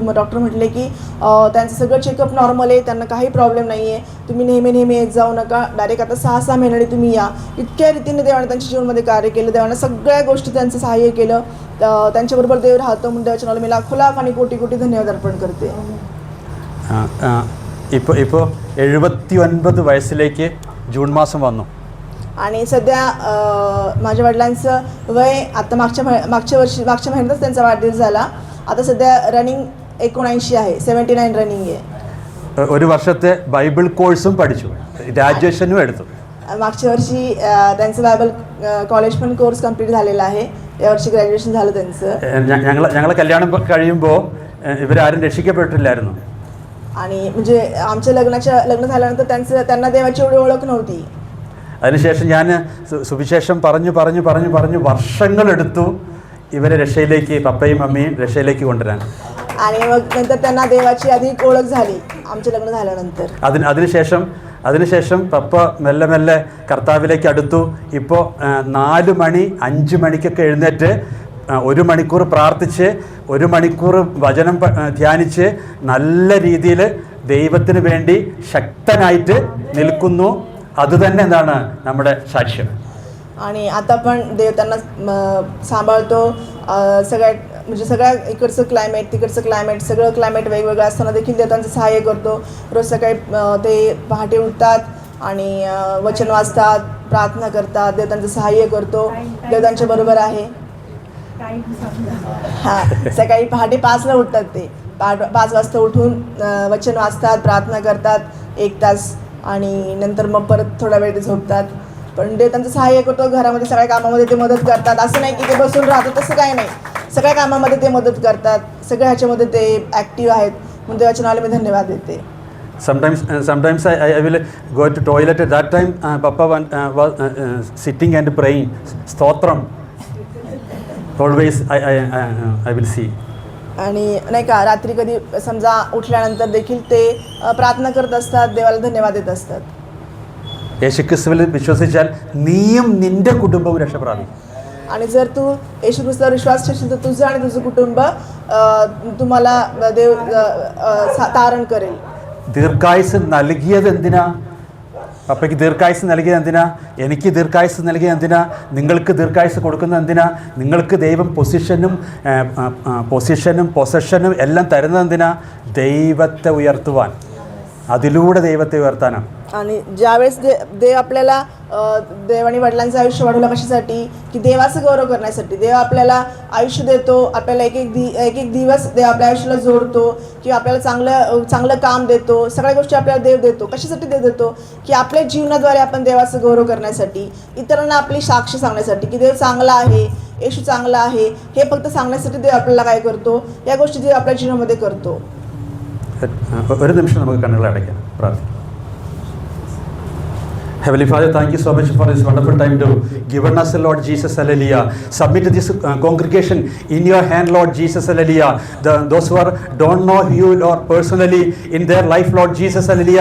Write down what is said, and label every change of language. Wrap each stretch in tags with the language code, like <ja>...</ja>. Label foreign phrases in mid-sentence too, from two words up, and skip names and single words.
<mr>मग डॉक्टर म्हटले की त्यांचं सगळं</mr> <en>checkup normal</en> <mr>आहे, त्यांना काही प्रॉब्लेम नाही आहे, तुम्ही नेहमी येत जाऊ नका, डायरेक्ट आता 6-6 महिन्याने तुम्ही या. इतक्या रीतीने देवाने त्यांच्या जीवनामध्ये कार्य केलं, देवाने सगळ्या गोष्टी त्यांचं सहाय्य केलं. त्यांच्याबरोबर देव राहतो म्हणून देवाच्या नावाला मी लाख आणि कोटी धन्यवाद अर्पण करते.</mr> <ml>ഇപ്പോൾ 79 വയസ്സിലേക്ക് ജൂൺ മാസം വന്നു.</ml> <mr>आणि सध्या माझ्या वडिलांचं वय आता मागच्या महिन्यातच त्यांचा वाढदिवस झाला. आता सध्या रनिंग 79 आहे, 79 रनिंग आहे.</mr> <ml>ഒരു വർഷത്തെ ബൈബിൾ കോഴ്സും പഠിച്ചു, ഗ്രാജുവേഷനും എടുത്തു.</ml> <mr>मागच्या वर्षी त्यांचं</mr> <en>Bible college</en> <mr>पण</mr> <en>course complete</en> <mr>झालेला आहे. यावर्षी ग्रॅज्युएशन झालं त्यांचं.</mr> <ml>ഞങ്ങളെ കല്യാണം കഴിയുമ്പോൾ ഇവരാരും രക്ഷിക്കപ്പെട്ടില്ലായിരുന്നു.</ml> <mr>आणि म्हणजे आमच्या लग्न झाल्यानंतर त्यांना देवाची एवढी ओळख नव्हती.</mr> <ml>അതിനുശേഷം ഞാൻ സുവിശേഷം പറഞ്ഞു വർഷങ്ങളെടുത്തു ഇവരെ രക്ഷയിലേക്ക്, പപ്പയും അമ്മയും രക്ഷയിലേക്ക് കൊണ്ടുവരാൻ.</ml> <mr>आणि मग नंतर त्यांना देवाची अधिक ओळख झाली आमचे लग्न झाल्यानंतर.</mr> <ml>അതിനുശേഷം പപ്പ മെല്ലെ കർത്താവിലേക്ക് അടുത്തു. ഇപ്പോൾ 4 മണി 5 മണിക്കൊക്കെ എഴുന്നേറ്റ് 1 മണിക്കൂർ പ്രാർത്ഥിച്ച് 1 മണിക്കൂർ വചനം ധ്യാനിച്ച് നല്ല രീതിയിൽ ദൈവത്തിന് വേണ്ടി ശക്തനായിട്ട് നിൽക്കുന്നു. അതുതന്നെ എന്താണ് നമ്മുടെ സാക്ഷ്യം.</ml> <mr>आणि आता पण देव त्यांना सांभाळतो. सगळ्या इकडचं क्लायमेट तिकडचं क्लायमेट सगळं क्लायमेट वेगवेगळं असताना देखील देव त्यांचं सहाय्य करतो. रोज सकाळी ते पहाटे उठतात आणि वचन वाचतात, प्रार्थना करतात, देव त्यांचं सहाय्य करतो. देव त्यांच्याबरोबर आहे. हां, सकाळी पहाटे 5ला उठतात ते. 5 वाजता उठून वचन वाचतात, प्रार्थना करतात 1 तास आणि नंतर मग परत थोडा वेळ ते झोपतात. पण देव त्यांचं सहाय्य करतो. घरामध्ये सगळ्या कामामध्ये ते मदत करतात. असं नाही की ते बसून राहतात, तसं काही नाही. सगळ्या कामामध्ये ते मदत करतात, सगळ्या ह्याच्यामध्ये ते ॲक्टिव्ह आहेत. म्हणून देवाच्या नावाला मी धन्यवाद देते.</mr> <en>Sometimes I will go to toilet. At that time Papa was sitting and praying Stotram. Always I will see.</en> <mr>आणि नाही का रात्री कधी समजा उठल्यानंतर देखील ते प्रार्थना करत असतात, देवाला धन्यवाद देत असतात.</mr> <ml>യേശുക്രിസ്തുവിൽ വിശ്വസിച്ചാൽ നീയും നിന്റെ കുടുംബവും രക്ഷ പ്രാപിക്കും.</ml> <mr>आणि जर तू येशू ख्रिस्तावर विश्वास ठेवशील तर तुझं आणि तुझं कुटुंब तुम्हाला देव तारण करेल.</mr> <ml>ദീർഘായുസ് നൽകിയത് എന്തിനാ? പപ്പയ്ക്ക് ദീർഘായുസ് നൽകിയത് എന്തിനാ? എനിക്ക് ദീർഘായുസ് നൽകിയത് എന്തിനാ? നിങ്ങൾക്ക് ദീർഘായുസ് കൊടുക്കുന്നത് എന്തിനാ? നിങ്ങൾക്ക് ദൈവം പൊസിഷനും എല്ലാം തരുന്നത് എന്തിനാ? ദൈവത്തെ ഉയർത്തുവാൻ, അതിലൂടെ ദൈവത്തെ उयर्ताना.</ml> <mr>आणि ज्यावेळेस देव आपल्याला देवाने वडिलांचं आयुष्य वाढवलं कशासाठी? की देवाचं गौरव करण्यासाठी. देव आपल्याला आयुष्य देतो, आपल्याला एक एक दिवस देव आपल्या आयुष्याला जोडतो किंवा आपल्याला चांगलं काम देतो. सगळ्या गोष्टी आपल्याला देव देतो. कशासाठी देव देतो? की आपल्या जीवनाद्वारे आपण देवाचं गौरव करण्यासाठी, इतरांना आपली साक्ष सांगण्यासाठी की देव चांगला आहे, येशू चांगला आहे हे फक्त सांगण्यासाठी देव आपल्याला काय करतो, या गोष्टी देव आपल्या जीवनामध्ये करतो.</mr> <ml>ഒരു നിമിഷം നമുക്ക് കണ്ണുകൾ അടയ്ക്കാം, പ്രാർത്ഥിക്കാം.</ml> <en>Heavenly Father, thank you so much for this wonderful time to given us, Lord Jesus, hallelujah. Submit this congregation in your hand, Lord Jesus, hallelujah. Those who don't know you, Lord, personally in their life, Lord Jesus, hallelujah.</en>